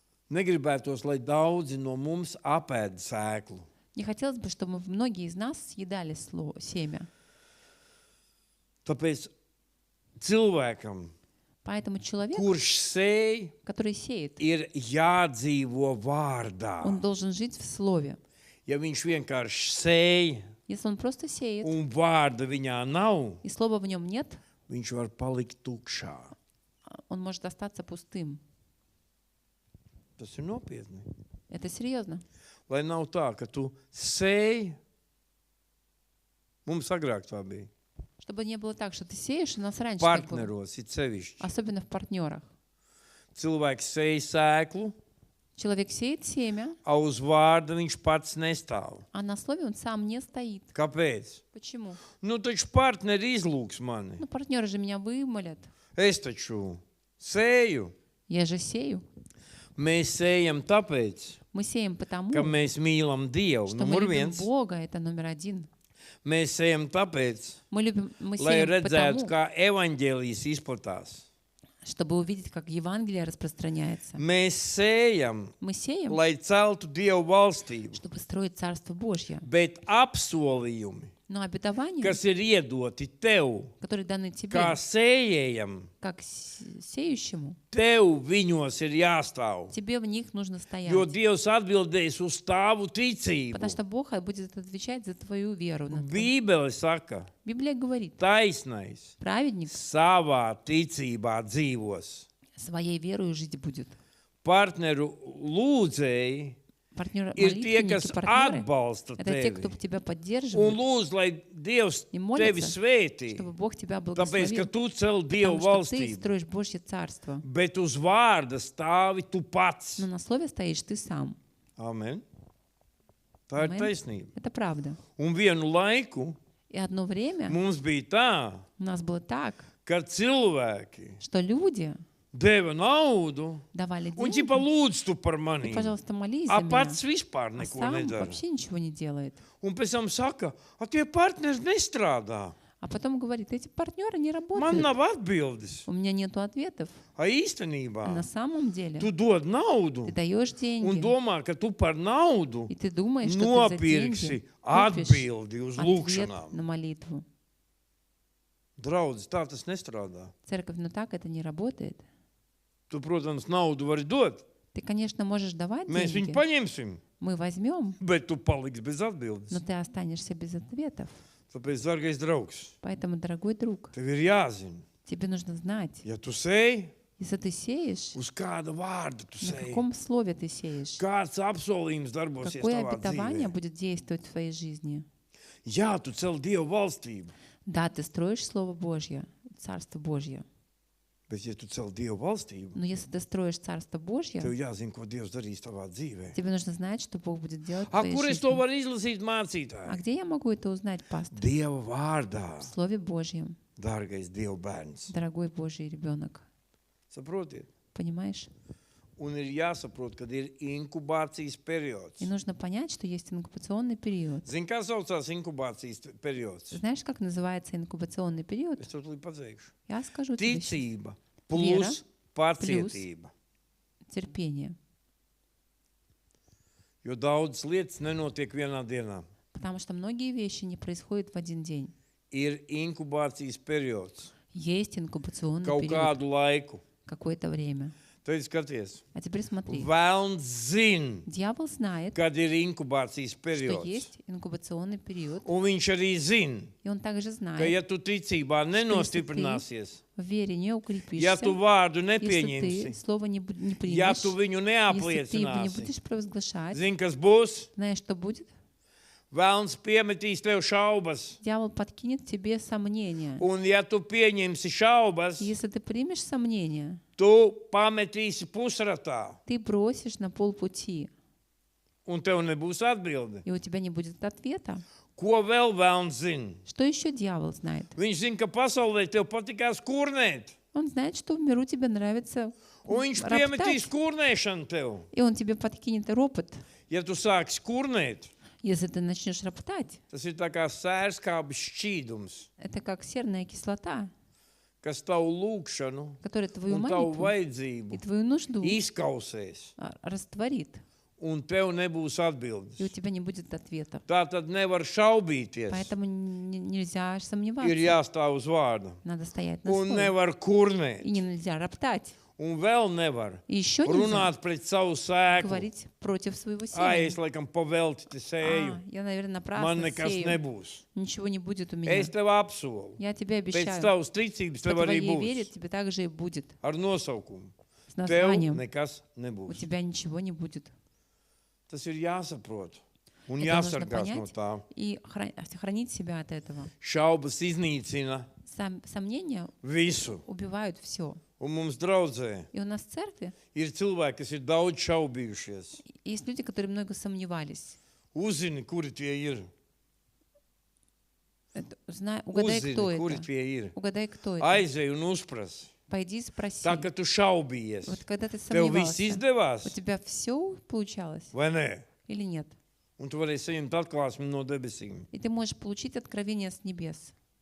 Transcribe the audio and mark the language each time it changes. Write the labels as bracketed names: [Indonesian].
[Latvian] Negribētos, lai daudzi no mums apēd sēklu. [Russian] Не хотелось бы, чтобы многие из нас съедали семя. [Latvian] Tāpēc cilvēkam, [Russian] Поэтому человек, [Latvian] kurš sēj, [Russian] который сеет, [Latvian] ir jādzīvo vārdā. [Russian] он должен жить в слове. [Latvian] Ja viņš vienkārši sēj [Russian] Если он просто сеет, [Latvian] un vārda viņā nav, [Russian] и слова в нем нет, [Latvian] viņš var palikt tukšā. [Russian] он может остаться пустым. [Latvian] Tas ir nopietni. [Russian] Это серьезно. [Latvian] Lai nav tā, ka tu sēj, mums agrāk tā bija, [Russian] Чтобы не было так, что ты сеешь, у нас раньше так было. [Latvian] partneros, it sevišķi. [Russian] Особенно в партнерах. [Latvian] Cilvēks sēj sēklu, [Russian] Человек сеет семя, [Latvian] a uz vārda viņš pats nestāv. [Russian] а на слове он сам не стоит. [Latvian] Kāpēc? [Russian] Почему? [Latvian] Nu, taču partneri izlūgs mani. [Russian] Ну, партнеры же меня вымолят. [Latvian] Es taču sēju. [Russian] Я же сею. [Latvian] Mēs sējam tāpēc, [Russian] Мы сеем потому, [Latvian] ka mēs mīlam Dievu. [Russian] что мы [Latvian] Numur [Russian] любим [Latvian] viens. [Russian] Бога, это номер один. [Latvian] Mēs sējam tāpēc, [Russian] Мы [Latvian] lai [Russian] сеем [Latvian] redzētu, [Russian] потому, [Latvian] kā evaņģēlijas izplatās. [Russian] чтобы увидеть, как Евангелие распространяется. [Latvian] Mēs sējam, [Russian] Мы сеем, [Latvian] lai celtu Dievu valstību, [Russian] чтобы строить Царство Божье. [Latvian] bet apsolījumi, [Russian] Но обетования, [Latvian] kas ir iedoti tev, [Russian] которые даны тебе, [Latvian] kā sējējam, [Russian] как сеющему, [Latvian] tev viņos ir jāstāv. [Russian] тебе в них нужно стоять. [Latvian] Jo Dievs atbildēs uz tavu ticību. [Russian] Потому что Бог будет отвечать за твою веру. [Latvian] Bībele saka, [Russian] Библия говорит, [Latvian] taisnais [Russian] праведник [Latvian] savā ticībā dzīvos. [Russian] своей верою жить будет. [Latvian] Partneru lūdzēji [Russian] Партнеры, [Latvian] ir tie, kas [Russian] молитвенники, партнеры, [Latvian] atbalsta [Russian] это те, кто [Latvian] tevi. [Russian] тебя [Latvian] Un [Russian] поддерживает, [Latvian] lūdz, lai Dievs [Russian] и [Latvian] tevi [Russian] молятся, [Latvian] svētī. [Russian] чтобы Бог тебя [Latvian] Tāpēc, ka [Russian] благословил. [Latvian] tu cel Dievu [Russian] Потому что ты [Latvian] valstību. [Russian] строишь Божье Царство. [Latvian] Bet uz vārda stāvi tu pats. [Russian] Но на слове стоишь ты сам. [Latvian] Amen. Tā ir [Russian] Amen. [Latvian] taisnība. [Russian] Это правда. [Latvian] Un vienu laiku [Russian] И одно время [Latvian] mums bija tā, [Russian] у нас было так, [Latvian] ka cilvēki [Russian] что люди [Latvian] deva naudu, [Russian] давали [Latvian] un [Russian] деньги, [Latvian] ķipa lūdz tu par [Russian] и, [Latvian] mani. [Russian] пожалуйста, молись за [Latvian] A [Russian] меня, [Latvian] pats vispār [Russian] а [Latvian] neko [Russian] сам [Latvian] nedara. [Russian] вообще ничего не делает. [Latvian] Un pēc tam saka, a tie partneri nestrādā. [Russian] А потом говорит, эти партнеры не [Latvian] Man [Russian] работают, [Latvian] nav atbildes. [Russian] у меня нету ответов. [Latvian] A [Russian] А [Latvian] īstenībā [Russian] на самом деле [Latvian] tu dod naudu [Russian] ты даешь [Latvian] un [Russian] деньги, [Latvian] domā, ka tu par naudu [Russian] и ты думаешь, что ты за [Latvian] nopirksi [Russian] деньги купишь [Latvian] atbildi uz [Russian] ответ [Latvian] lūgšanām. [Russian] на молитву. [Latvian] Draudz, tā tas nestrādā. [Russian] Церковь, но так это не работает. [Latvian] Tu, protams, naudu vari dot. [Russian] Ты, конечно, можешь давать [Latvian] Mēs viņu [Russian] деньги, [Latvian] paņemsim, [Russian] мы возьмем, [Latvian] bet tu paliksi bez [Russian] но [Latvian] atbildes. [Russian] ты останешься без ответов. [Latvian] Tāpēc, dārgais draugs, [Russian] Поэтому, дорогой друг, [Latvian] tev ir jāzina, [Russian] тебе нужно знать, [Latvian] ja tu sēji, [Russian] если ты сеешь, [Latvian] uz kāda vārda tu [Russian] на [Latvian] sēji, [Russian] каком слове ты сеешь, [Latvian] kāds apsolījums darbosies [Russian] какое [Latvian] tavā [Russian] обетование [Latvian] dzīvē. [Russian] будет действовать в твоей жизни. [Latvian] Jā, tu cel Dievu valstību, [Russian] Да, ты строишь Слово Божье, Царство Божье. [Latvian] bet ja tu cel Dievu valstību, [Russian] Но если ты строишь Царство Божье, [Latvian] tev jāzina, ko Dievs darīs tavā dzīvē. [Russian] тебе нужно знать, что Бог будет делать в [Latvian] A, [Russian] твоей [Latvian] kur es to [Russian] жизни. [Latvian] varu izlasīt, [Russian] А [Latvian] mācītāji? [Russian] где я могу это узнать, пастор? [Latvian] Dieva vārdā, [Russian] В Слове Божьем, [Latvian] dārgais Dieva bērns. [Russian] дорогой Божий ребенок. [Latvian] Saprotiet? [Russian] Понимаешь? [Latvian] Un ir jāsaprot, kad ir inkubācijas periods. [Russian] И нужно понять, что есть инкубационный период. [Latvian] Zini, kā saucās inkubācijas periods? [Russian] Знаешь, как называется инкубационный период? [Latvian] Es to tūlīt pateikšu. [Russian] Я скажу тебе сейчас. [Latvian] Ticība plus pacietība. [Russian] Терпение. [Latvian] Jo daudzas lietas nenotiek vienā dienā. [Russian] Потому что многие вещи не происходят в один день. [Latvian] Ir inkubācijas periods. [Russian] Есть инкубационный [Latvian] Kaut [Russian] период [Latvian] kādu laiku. [Russian] какое-то время. [Latvian] Tad skaties. [Russian] А теперь смотри. [Latvian] Velns zina, [Russian] Дьявол знает, [Latvian] kad ir inkubācijas [Russian] что [Latvian] periods. [Russian] есть инкубационный период. [Latvian] Un viņš arī zina, [Russian] И он также [Latvian] ka [Russian] знает, [Latvian] ja tu ticībā nenostiprināsies, [Russian] в вере не [Latvian] ja [Russian] укрепишься, [Latvian] tu vārdu [Russian] если [Latvian] nepieņemsi, [Russian] ты слово не [Latvian] ja [Russian] примешь, [Latvian] tu viņu [Russian] если ты его не [Latvian] neapliecināsi, [Russian] будешь провозглашать, [Latvian] zini, kas būs? [Russian] знаешь, что будет? [Latvian] Velns piemetīs tev šaubas. [Russian] Дьявол подкинет тебе сомнения. [Latvian] Un ja tu pieņemsi šaubas, [Russian] И если ты примешь сомнения, [Latvian] tu pametīsi pusratā, [Russian] ты бросишь на полпути, [Latvian] un tev nebūs atbilde. [Russian] и у тебя не будет ответа. [Latvian] Ko vēl velns zina? [Russian] Что еще дьявол знает? [Latvian] Viņš zina, ka pasaulē tev patikās kurnēt, [Russian] Он знает, что в миру тебе нравится [Latvian] un viņš piemetīs [Russian] роптать, [Latvian] kurnēšanu tev. [Russian] и он тебе подкинет ропот. [Latvian] Ja tu sāksi kurnēt, [Russian] Если ты начнешь роптать, [Latvian] tas ir tā kā sērskābes šķīdums, [Russian] это как серная кислота, [Latvian] kas tavu lūgšanu [Russian] которая твою [Latvian] un tavu [Russian] молитву [Latvian] vajadzību [Russian] и твою нужду [Latvian] izkausēs, [Russian] растворит, [Latvian] un tev nebūs [Russian] и у [Latvian] atbildes. [Russian] тебя не будет ответа. [Latvian] Tā tad nevar šaubīties. [Russian] Поэтому нельзя [Latvian] Ir [Russian] сомневаться. [Latvian] jāstāv uz vārda. [Russian] Надо стоять на [Latvian] Un [Russian] слове. [Latvian] nevar kurnēt. [Russian] И нельзя роптать. [Latvian] Un vēl nevar [Russian] И еще нельзя [Latvian] runāt pret savu sēklu. [Russian] говорить против своего [Latvian] Ai, es [Russian] семени. [Latvian] laikam pavelti te sēju. [Russian] Я, наверное, [Latvian] Man [Russian] напрасно [Latvian] nekas [Russian] сею. [Latvian] nebūs. [Russian] Nичего не будет у меня. [Latvian] Es tev apsolu. [Russian] Я тебе [Latvian] Pēc [Russian] обещаю, [Latvian] tavas ticības [Russian] по [Latvian] tev arī [Russian] твоей вере [Latvian] būs. [Russian] тебе также и будет. [Latvian] Ar nosaukumu. [Russian] С [Latvian] Tev [Russian] названием. [Latvian] nekas [Russian] У [Latvian] nebūs. [Russian] тебя ничего не будет. [Latvian] Tas ir jāsaprot. Un [Russian] Это нужно [Latvian] jāsargās no [Russian] понять [Latvian] tā. [Russian] и хранить себя от этого. [Latvian] Šaubas iznīcina [Russian] Сомнения [Latvian] visu. [Russian] убивают все. [Latvian] Un mums draudzē [Russian] И у нас в церкви [Latvian] ir cilvēki, kas ir daudz šaubījušies. [Russian] есть люди, которые много сомневались. [Latvian] Uzzini, kuri tie ir. [Russian] Угадай, кто [Latvian] Uzzini, kuri [Russian] это. [Latvian] tie ir. [Russian] Угадай, кто это. [Latvian] Aizej un uzpras. [Russian] Пойди и спроси. [Latvian] Tā, ka tu šaubījies. [Russian] Вот когда ты [Latvian] Tev viss [Russian] сомневался, [Latvian] izdevās, [Russian] у тебя все получалось [Latvian] vai ne? [Russian] или нет? [Latvian] Un tu varēsi saņemt atklāsmi no debesīm. [Russian] И ты можешь получить откровение с небес.